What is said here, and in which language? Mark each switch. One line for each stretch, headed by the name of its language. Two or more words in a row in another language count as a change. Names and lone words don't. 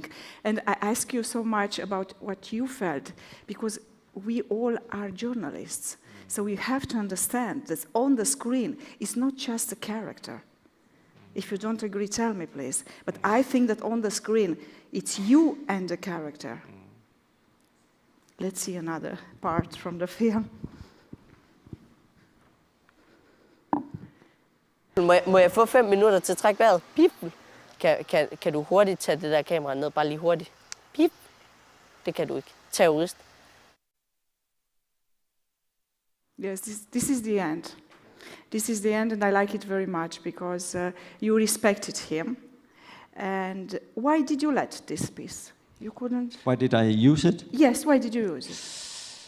English: And I ask you so much about what you felt, because we all are journalists. So we have to understand that on the screen, it's not just a character. If you don't agree, tell me, please. But I think that on the screen, it's you and the character. Let's see another part from the film.
Danish: Må jeg få 5 minutter til at trække vejret? Pip. Kan du hurtigt tage det der kamera ned? Bare lige hurtigt. Pip. Det kan du ikke. Terrorist.
English: Yes, this is the end. This is the end, and I like it very much because you respected him. And why did you let this piece? You couldn't... Why did I use it? Yes, why did you use it?